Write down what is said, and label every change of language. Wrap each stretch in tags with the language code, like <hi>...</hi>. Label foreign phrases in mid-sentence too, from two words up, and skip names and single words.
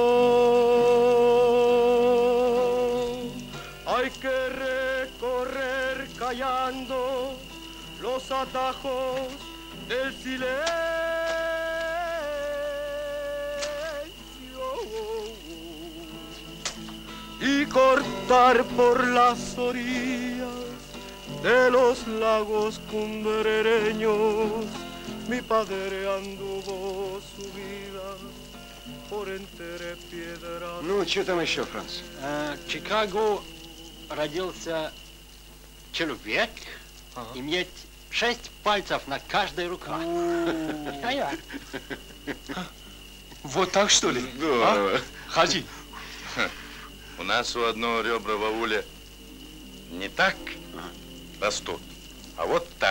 <es>Hay que recorrer callando los atajos del silencio y cortar por las orillas de los lagos cumbrereños. Mi padre anduvo su vida por entre piedras.</es> <ru>Ну, что там еще, Франц? В Чикаго родился человек, имеет 6 пальцев на каждой руке. Вот так, что ли? Здорово. Хаджи. У нас у одного ребра в ауле не так растут, а вот так.</ru>